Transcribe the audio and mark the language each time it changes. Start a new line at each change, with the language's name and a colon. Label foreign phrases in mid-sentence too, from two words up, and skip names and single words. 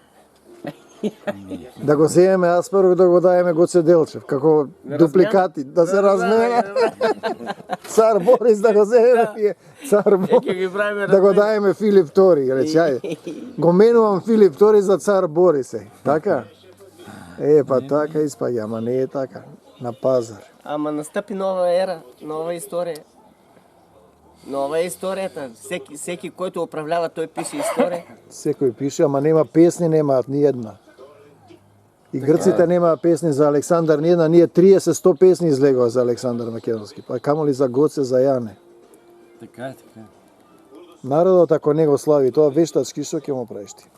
Macedonian: Да го земеме Аспарух, да го даеме Гоце Делчев, како дупликати, да се размена. Цар Борис да го земеме ние. Цар Борис. Да го даеме Филип II, рече, ајде. Го менувам Филип II за цар Борис, е. Така? Па така испаѓа, ама не е така. На пазар.
Bulgarian: Ама настъпи нова ера, нова история. Нова е историята. Всеки, който управлява, той пише история.
Macedonian: Секој пише, ама нема песни, немаат ни една. И грците немаат песни за Александар ни една, ние 30-100 песни излегува за Александар Македонски, па камо ли за Гоце, за Јане. Така е, така е. Народот ако не го слави тоа вештачки, што ќе му правиш ти?